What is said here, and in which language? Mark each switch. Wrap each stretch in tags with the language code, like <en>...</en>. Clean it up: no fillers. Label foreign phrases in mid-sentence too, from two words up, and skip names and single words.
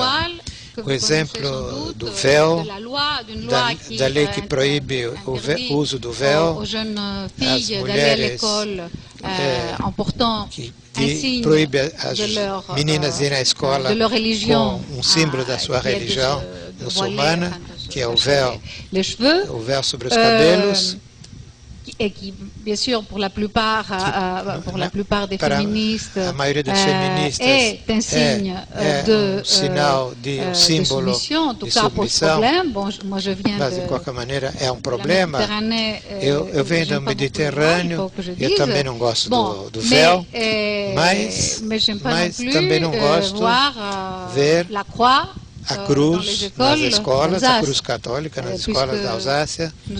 <pt>O exemplo do véu, da lei que proíbe o uso do véu, as mulheres que proíbe as meninas irem à escola com um símbolo da sua religião muçulmana, que é o véu sobre os cabelos.</pt> <fr>Et qui, bien sûr, pour la plupart des féministes, est un signe de soumission. En tout cas, pose problème. Bon, moi, je viens</fr> <pt>mas, de qualquer maneira, é um problema. Eu venho do Mediterrâneo, eu também não gosto do véu, mas também não gosto de ver a cruz nas escolas, a cruz católica nas escolas da Alsácia.</pt>